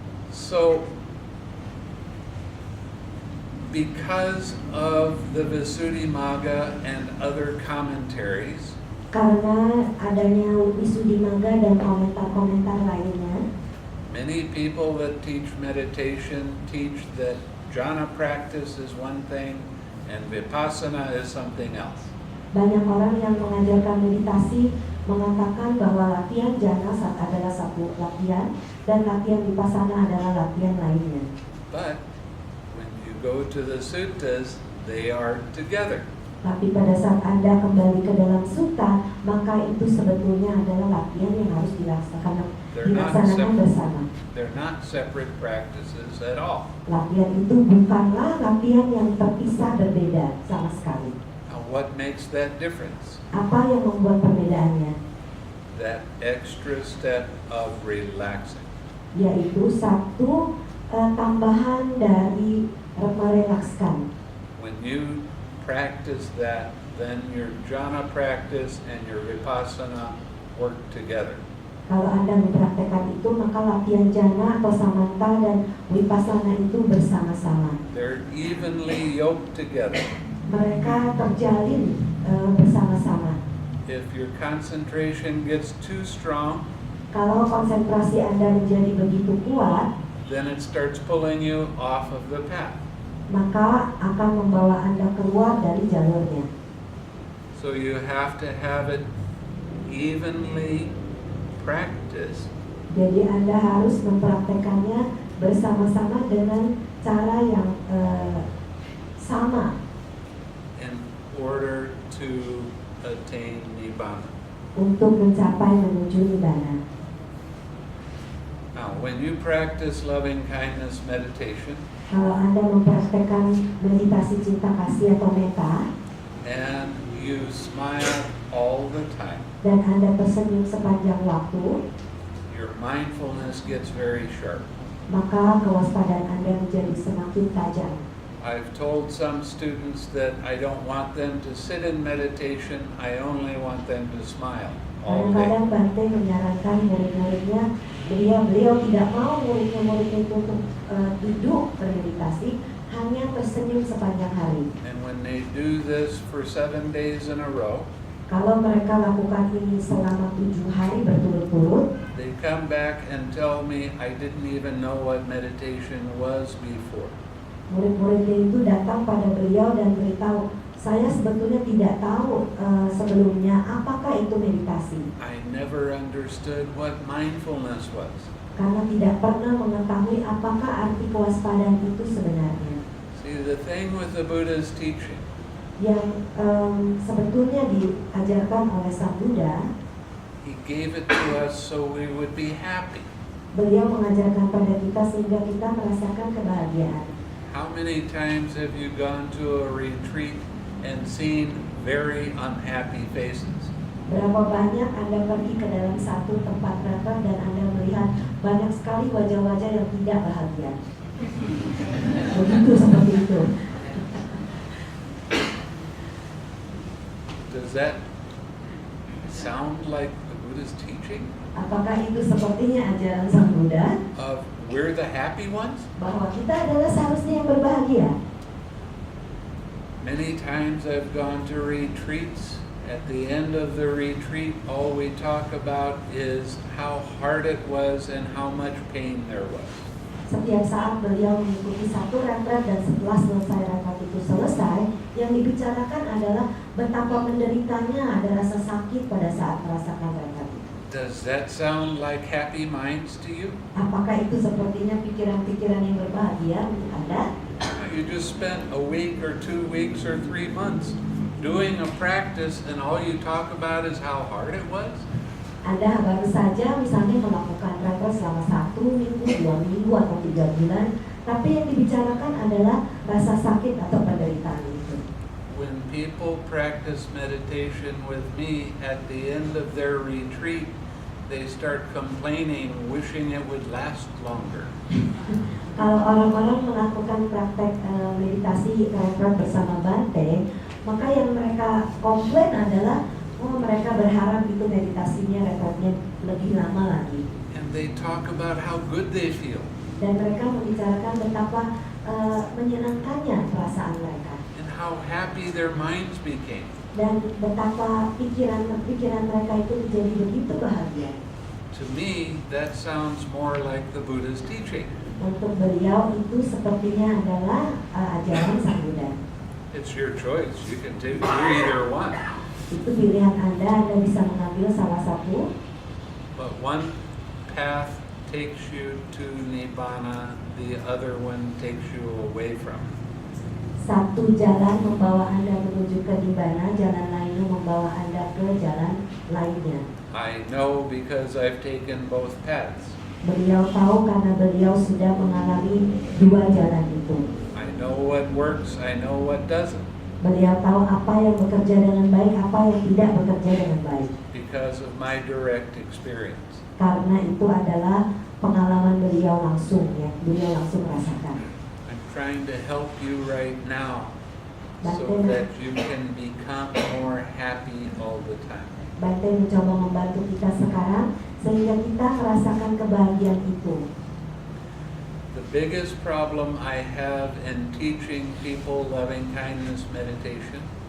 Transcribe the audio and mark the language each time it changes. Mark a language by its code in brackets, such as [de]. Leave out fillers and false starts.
[en] So, because of the Visuddhimagga and other commentaries, [id] Karena adanya Visuddhimagga dan komentar-komentar lainnya, [en] Many people that teach meditation teach that jhana practice is one thing and vipassana is something else. [id] Banyak orang yang mengajarkan meditasi mengatakan bahwa latihan jhana adalah satu latihan dan latihan vipassana adalah latihan lainnya. [en] But when you go to the suttas, they are together. [id] Tapi pada saat Anda kembali ke dalam sutta, maka itu sebetulnya adalah latihan yang harus dilaksanakan bersama. [en] They're not separate practices at all. [id] Latihan itu bukanlah latihan yang terpisah berbeda sama sekali. [en] Now, what makes that difference? [id] Apa yang membuat perbedaannya? [en] That extra step of relaxing. [id] Yaitu satu tambahan dari merelakskan. [en] When you practice that, then your jhana practice and your vipassana work together. [id] Kalau Anda mempraktekkan itu, maka latihan jhana atau samanta dan vipassana itu bersama-sama. [en] They're evenly yoked together. [id] Mereka terjalin bersama-sama. [en] If your concentration gets too strong, [id] Kalau konsentrasi Anda menjadi begitu kuat, [en] then it starts pulling you off of the path. [id] maka akan membawa Anda keluar dari jalurnya. [en] So you have to have it evenly practiced [id] Jadi Anda harus mempraktekannya bersama-sama dengan cara yang sama [en] in order to attain nibbana. [id] untuk mencapai menuju nibbana. [en] Now, when you practice loving kindness meditation [id] Kalau Anda mempraktekkan meditasi cinta kasih atau metta [en] and you smile all the time, [id] dan Anda tersenyum sepanjang waktu, [en] your mindfulness gets very sharp. [id] maka kewaspadaan Anda menjadi semakin tajam. [en] I've told some students that I don't want them to sit in meditation, I only want them to smile all day. [id] Kadang-kadang Bhante menyarankan murid-muridnya, beliau tidak mau murid-muridnya itu untuk duduk bermeditasi, hanya tersenyum sepanjang hari. [en] And when they do this for 7 days in a row, [id] Kalau mereka lakukan ini selama 7 hari berturut-turut, [en] they come back and tell me I didn't even know what meditation was before. [id] murid-muridnya itu datang pada beliau dan beritahu, saya sebetulnya tidak tahu sebelumnya apakah itu meditasi. [en] I never understood what mindfulness was. [id] Karena tidak pernah mengetahui apakah arti kewaspadaan itu sebenarnya. [en] See, the thing with the Buddha's teaching [id] Yang sebetulnya diajarkan oleh Sang Buddha, [en] he gave it to us so we would be happy. [id] beliau mengajarkan pada kita sehingga kita merasakan kebahagiaan. [en] How many times have you gone to a retreat and seen very unhappy faces? [id] Berapa banyak Anda pergi ke dalam satu tempat retret dan Anda melihat banyak sekali wajah-wajah yang tidak bahagia. Begitu seperti itu. [en] Does that sound like the Buddha's teaching? [id] Apakah itu sepertinya ajaran Sang Buddha [en] Of we're the happy ones? [id] bahwa kita adalah seharusnya yang berbahagia? [en] Many times I've gone to retreats. At the end of the retreat, all we talk about is how hard it was and how much pain there was. [id] Setiap saat beliau mengikuti satu retret dan setelah selesai retret itu selesai, yang dibicarakan adalah betapa menderitanya ada rasa sakit pada saat merasakan retret itu. [en] Does that sound like happy minds to you? [id] Apakah itu sepertinya pikiran-pikiran yang berbahagia untuk Anda? [en] You just spent a week or 2 weeks or 3 months doing a practice and all you talk about is how hard it was? [id] Anda baru saja misalnya melakukan retret selama 1 minggu, 2 minggu, atau 3 bulan, tapi yang dibicarakan adalah rasa sakit atau penderitaan itu. [en] When people practice meditation with me at the end of their retreat, they start complaining, wishing it would last longer. [id] Kalau orang-orang melakukan praktek meditasi retret bersama Bhante, maka yang mereka komplain adalah, mereka berharap itu meditasinya, retretnya lebih lama lagi. [en] And they talk about how good they feel. [id] Dan mereka membicarakan betapa menyenangkannya perasaan mereka. [en] And how happy their minds became. [id] Dan betapa pikiran mereka itu menjadi begitu bahagia. [en] To me, that sounds more like the Buddha's teaching. [id] Untuk beliau itu sepertinya adalah ajaran Sang Buddha. [en] It's your choice. You can do either one. [id] Itu pilihan Anda bisa mengambil salah satu. [en] But one path takes you to Nibbana, the other one takes you away from it. [id] Satu jalan membawa Anda menuju ke Nibbana, jalan lainnya membawa Anda ke jalan lainnya. [en] I know because I've taken both paths. [id] Beliau tahu karena beliau sudah mengalami dua jalan itu. [en] I know what works, I know what doesn't. [id] Beliau tahu apa yang bekerja dengan baik, apa yang tidak bekerja dengan baik. [en] Because of my direct experience. [id] Karena itu adalah pengalaman beliau langsung, ya, beliau langsung rasakan. [en] I'm trying to help you right now so that you can become more happy all the time. [id] Bhante mencoba membantu kita sekarang sehingga kita merasakan kebahagiaan itu. [en] The biggest problem I have in teaching people loving kindness meditation